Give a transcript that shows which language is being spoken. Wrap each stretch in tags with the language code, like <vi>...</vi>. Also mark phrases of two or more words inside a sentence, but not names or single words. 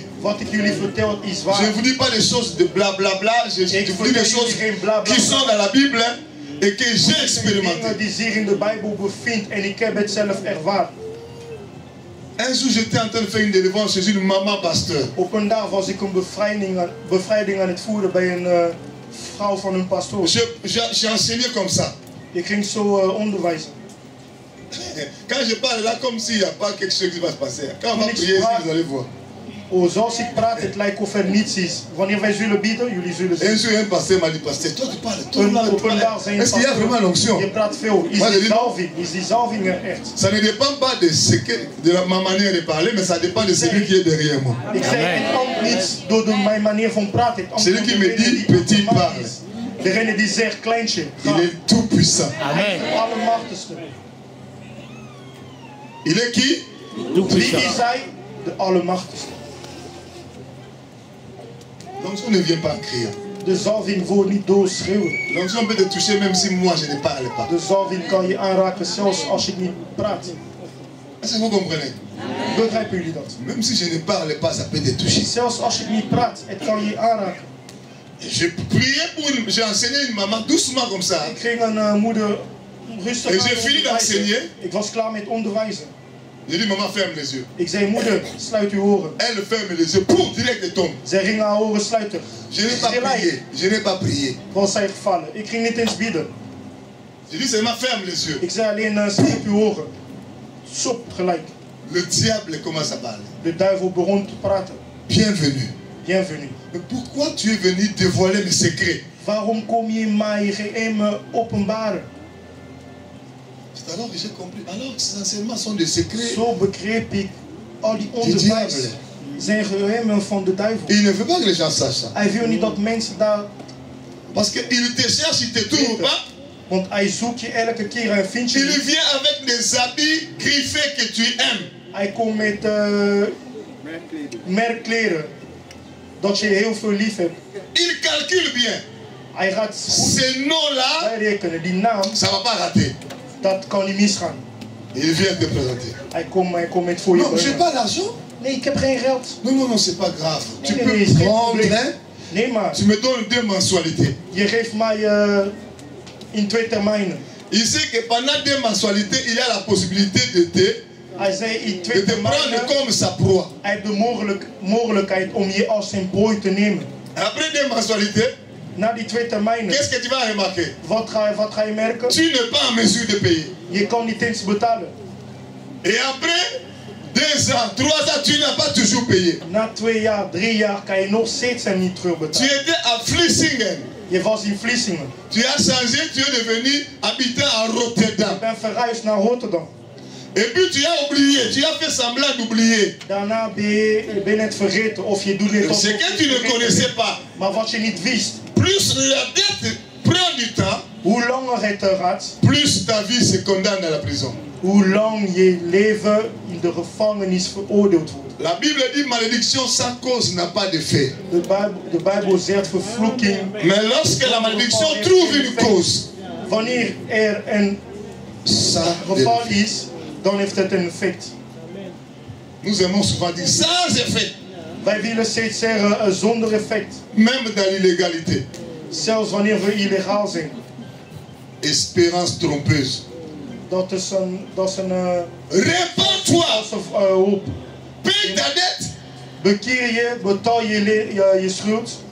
<fr>Je ne vous dis pas des choses de blablabla, je vous dis des choses qui sont dans la Bible et que j'ai expérimenté. Un jour, j'étais en train de faire une délivrance chez une maman pasteur.</fr> <nl>Op een dag was ik een bevrijding aan het voeren bij een vrouw van een pastoor.</nl> <fr>J'ai enseigné comme ça.</fr> <nl>Ik ging zo onderwijzen.</nl> <fr>Quand je parle là, comme s'il n'y a pas quelque chose qui va se passer. Quand on va prier, vous allez voir.</fr> <nl>Zoals ik praat, het lijkt of er niets is. Wanneer wij zullen bidden, jullie zullen zien.</nl> <fr>Un jour, un pasteur m'a dit, pasteur, toi tu parles, est-ce qu'il y a vraiment l'onction?</fr> <nl>Je praat veel. Is die zalving er echt?</nl> <fr>Ça ne dépend pas de ma manière de parler, mais ça dépend de celui qui est derrière moi.</fr> <nl>Ik zeg, het komt niet door mijn manier van praten.</nl> <fr>Celui qui me dit, petit parle.</fr> <nl>Degene die zegt, kleintje.</nl> <fr>Il est tout puissant.</fr> <nl>Amen. Allemachtigste.</nl> <fr>Il est qui?</fr> <nl>Wie is hij? De Allemachtigste.</nl> <fr>L'onction ne vient pas en criant.</fr> <nl>De zalving wordt niet door schreeuwen.</nl> <fr>L'onction peut te toucher même si moi je ne parle pas.</fr> <nl>De zalving kan je aanraken zelfs als ik niet praat.</nl> <fr>Est-ce que vous comprenez?</fr> <nl>Begrijpen jullie dat?</nl> <fr>Même si je ne parle pas, ça peut te toucher.</fr> <nl>Zelfs als ik niet praat, het kan je aanraken.</nl> <fr>J'ai enseigné une maman doucement comme ça.</fr> <nl>Ik ging een moeder rustig</nl> <fr>Et j'ai fini d'enseigner.</fr> <nl>Ik was klaar met onderwijzen.</nl> <fr>J'ai dit, maman, ferme les yeux.</fr> <nl>Ik zei, moeder, sluit uw oren.</nl> <fr>Elle ferme les yeux, pour direct de tombe.</fr> <nl>Zij ging haar oren sluiten.</nl> <fr>Je n'ai pas prié. Je n'ai pas prié.</fr> <nl>Was zij gevallen. Ik ging niet eens bidden.</nl> <fr>J'ai dit seulement ferme les yeux.</fr> <nl>Ik zei alleen, sluit uw oren. Sop, gelijk.</nl> <fr>Le diable commence à parler.</fr> <nl>De duivel begon te praten.</nl> <fr>Bienvenue. Bienvenue. Mais pourquoi tu es venu dévoiler mes secrets?</fr> <nl>Waarom kom je mij geheimen openbaren?</nl> <fr>C'est alors que j'ai compris. Alors ces enseignements sont des secrets.</fr> <nl>Zo begreep ik al die onderwijs zijn geheimen van de duivel.</nl> <fr>Il ne veut pas que les gens sachent ça.</fr> <nl>Hij wil niet dat mensen daar.</nl> <fr>Parce qu'il te cherche, il te trouve pas.</fr> <nl>Want hij zoekt je elke keer en vindt je.</nl> <fr>Il vient avec des habits griffés que tu aimes.</fr> <nl>Hij komt met merkkleren dat je heel veel lief hebt.</nl> <fr>Il calcule bien.</fr> <nl>Hij gaat</nl> <fr>ces noms-là,</fr> <nl>rekenen, die naam.</nl> <fr>Ça va pas rater.</fr> <nl>Dat kan niet misgaan.</nl> <fr>Il vient te présenter.</fr> <nl>Hij komt met voor je.</nl> <fr>Non, j'ai pas l'argent.</fr> <nl>Nee, ik heb geen geld.</nl> <fr>Non, c'est pas grave. Tu peux prendre, hein?</fr> <nl>Nee, maar.</nl> <fr>Tu me donnes 2 mensualités.</fr> <nl>Je geeft mij in 2 termijnen.</nl> <fr>Il sait que pendant 2 mensualités, il a la possibilité de te prendre comme sa proie.</fr> <nl>Hij heeft de mogelijkheid om je als zijn prooi te nemen.</nl> <fr>Après 2 mensualités,</fr> <nl>na die 2 termijnen,</nl> <fr>qu'est-ce que tu vas remarquer?</fr> <nl>Wat ga je merken?</nl> <fr>Tu n'es pas en mesure de payer.</fr> <nl>Je kan niet eens betalen.</nl> <fr>Et après 2 ans, 3 ans, tu n'as pas toujours payé.</fr> <nl>Na 2 jaar, 3 jaar kan je nog steeds hem niet</nl> <fr>Tu</fr> <nl>terugbetalen.</nl> <fr>étais à Vlissingen.</fr> <nl>Je was in Vlissingen.</nl> <fr>Tu as changé, tu es devenu habitant à Rotterdam.</fr> <nl>Ik ben verhuisd naar Rotterdam.</nl> <fr>Et puis tu as oublié, tu as fait semblant d'oublier.</fr> <nl>Daarna ben je net vergeten of je doet het.</nl> <fr>C'est que tu ne connaissais pas.</fr> <nl>Maar wat je niet wist.</nl> <fr>Plus la dette prend du temps,</fr> <nl>Hoe langer het gaat,</nl> <fr>plus ta vie se condamne à la prison.</fr> <nl>hoe lang je leven in de gevangenis veroordeeld wordt.</nl> <fr>La Bible dit malédiction sans cause n'a pas d'effet.</fr> <nl>De Bijbel zegt vervloeking.</nl> <fr>Mais lorsque la malédiction trouve une cause,</fr> <nl>Wanneer een geval is, dan heeft het een effect.</nl> <fr>Nous aimons souvent dire sans effet.</fr> <nl>Wij willen steeds zeggen zonder effect.</nl> <fr>Même dans l'illégalité.</fr> <nl>Zelfs wanneer we illegaal zijn.</nl> <fr>Espérance trompeuse.</fr> <nl>Dat is een</nl> <fr>Répands-toi.</fr> <nl>hoop.</nl> <fr>Paye ta dette.</fr> <nl>Bekeer je, betaal je schuld.</nl>